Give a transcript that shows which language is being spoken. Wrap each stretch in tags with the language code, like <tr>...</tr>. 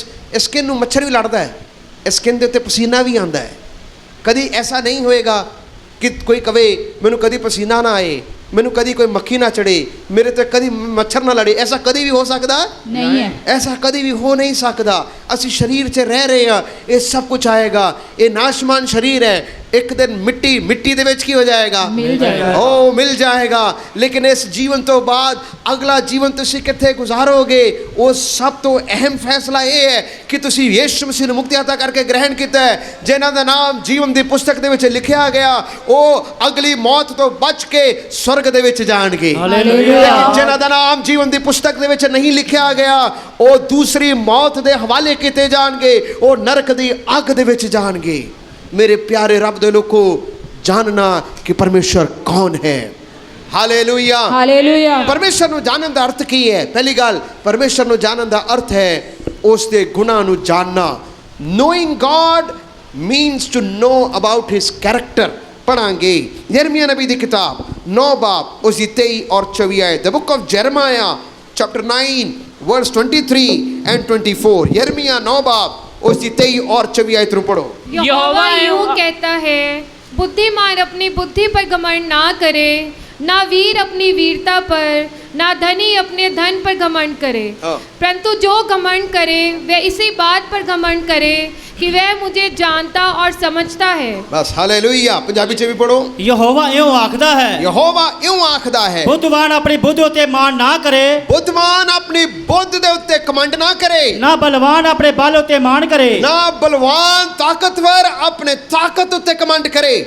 <pa>skin ਨੂੰ ਮੱਛਰ ਵੀ ਲੜਦਾ ਹੈ ਇਸ ਸਕਿਨ ਦੇ ਉੱਤੇ ਪਸੀਨਾ ਵੀ ਆਉਂਦਾ ਹੈ ਕਦੀ ਐਸਾ ਨਹੀਂ ਹੋਏਗਾ ਕਿ ਕੋਈ ਕਵੇ ਮੈਨੂੰ ਕਦੀ ਪਸੀਨਾ ਨਾ ਆਏ ਮੈਨੂੰ ਕਦੀ ਕੋਈ ਮੱਖੀ ਨਾ ਚੜੇ ਮੇਰੇ ਤੇ ਕਦੀ ਮੱਛਰ ਨਾ ਲੜੇ ਐਸਾ ਕਦੀ ਵੀ ਹੋ ਸਕਦਾ</pa> <hi>नहीं है ऐसा कभी भी हो नहीं सकता ਅਸੀਂ शरीर च रह रहे हैं ये सब कुछ आएगा ये नाशमान शरीर है एक दिन मिट्टी</hi> <pa>ਦੇ ਵਿੱਚ ਕੀ ਹੋ ਜਾਏਗਾ</pa> <hi>मिल जाएगा ओ मिल जाएगा लेकिन इस जीवन तो बाद अगला जीवन</hi> <pa>ਤੁਸੀਂ ਕਿੱਥੇ ਗੁਜ਼ਾਰੋਗੇ ਉਹ ਸਭ ਤੋਂ ਅਹਿਮ ਫੈਸਲਾ ਇਹ ਹੈ ਕਿ ਤੁਸੀਂ ਯਿਸੂ ਮਸੀਹ ਨੂੰ ਮੁਕਤੀਦਾਤਾ ਕਰਕੇ ਗ੍ਰਹਿਣ ਕੀਤਾ ਹੈ ਜਿਨ੍ਹਾਂ ਦਾ ਨਾਮ ਜੀਵਨ ਦੀ ਪੁਸਤਕ ਦੇ ਵਿੱਚ ਲਿਖਿਆ ਗਿਆ ਉਹ ਅਗਲੀ ਮੌਤ ਤੋਂ ਬਚ ਕੇ स्वर्ग ਦੇ ਵਿੱਚ ਜਾਣਗੇ ਹਾਲੇਲੂਇਆ ਜਿਨ੍ਹਾਂ ਦਾ ਨਾਮ ਜੀਵਨ ਦੀ ਪੁਸਤਕ ਦੇ ਵਿੱਚ ਨਹੀਂ ਲਿਖਿਆ ਗਿਆ ਉਹ ਦੂਸਰੀ ਮੌਤ ਦੇ ਹਵਾਲੇ ਕੀਤੇ ਜਾਣਗੇ ਉਹ ਨਰਕ ਦੀ ਅੱਗ ਦੇ ਵਿੱਚ ਜਾਣਗੇ</pa> <hi>मेरे प्यारे रब दे लोगो जानना कि परमेश्वर कौन है हालेलुया हालेलुया</hi> <pa>परमेश्वर ਨੂੰ ਜਾਣਨ ਦਾ ਅਰਥ ਕੀ ਹੈ ਪਹਿਲੀ ਗੱਲ ਪਰਮੇਸ਼ਰ ਨੂੰ ਜਾਣਨ ਦਾ ਅਰਥ ਹੈ ਉਸ ਦੇ ਗੁਨਾਹ ਨੂੰ ਜਾਣਨਾ</pa> <en>knowing God means to know about his character</en> <pa>ਪੜਾਂਗੇ ਯਰਮੀਆ ਨਬੀ ਦੀ ਕਿਤਾਬ 9 ਬਾਬ ਉਸ ਦੀ 23 ਔਰ 24 ਆਇਤ</pa> <en>the book of Jeremiah chapter 9 verse 23 and 24</en> <hi>यिर्मयाह 9 बाब उसकी 23 और 24 आयत</hi> <pa>ਨੂੰ पढ़ो</pa> <hi>यहोवा यूं कहता है बुद्धिमान अपनी बुद्धि पर घमंड ना करे ना वीर अपनी वीरता पर ना धनी अपने धन पर घमंड करे परंतु जो घमंड करे वह इसी बात पर घमंड करे कि वह मुझे जानता और समझता है</hi> <pa>बस हालेलुया पंजाबी ਚ ਵੀ ਪੜੋ ਯਹੋਵਾ ਇਉਂ ਆਖਦਾ ਹੈ ਯਹੋਵਾ ਇਉਂ ਆਖਦਾ ਹੈ ਬੁੱਧਵਾਨ ਆਪਣੀ ਬੁੱਧ ਉਤੇ ਮਾਣ ਨਾ ਕਰੇ ਬੁੱਧਵਾਨ ਆਪਣੀ ਬੁੱਧ ਦੇ ਉੱਤੇ ਕਮੰਡ ਨਾ ਕਰੇ ਨਾ ਬਲਵਾਨ ਆਪਣੇ ਬਲ ਉਤੇ ਮਾਣ ਕਰੇ ਨਾ ਬਲਵਾਨ ਤਾਕਤਵਰ ਆਪਣੇ ਤਾਕਤ ਉੱਤੇ ਕਮੰਡ ਕਰੇ</pa>